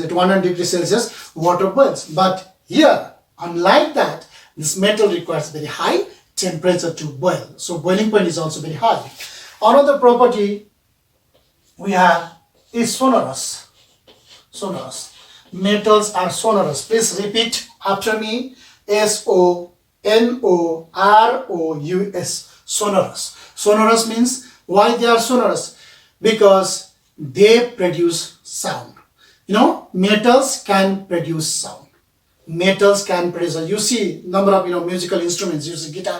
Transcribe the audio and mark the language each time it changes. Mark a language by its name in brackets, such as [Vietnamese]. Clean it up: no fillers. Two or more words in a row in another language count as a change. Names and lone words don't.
[English] At 100 degrees Celsius, water boils. But here, unlike that, this metal requires very high temperature to boil. So boiling point is also very high. Another property we have is sonorous. Sonorous. Metals are sonorous. Please repeat after me. S-O-N-O-R-O-U-S. Sonorous. Sonorous means why they are sonorous? Because they produce sound. Metals can produce sound. Metals can produce. You see number of musical instruments. You see guitar.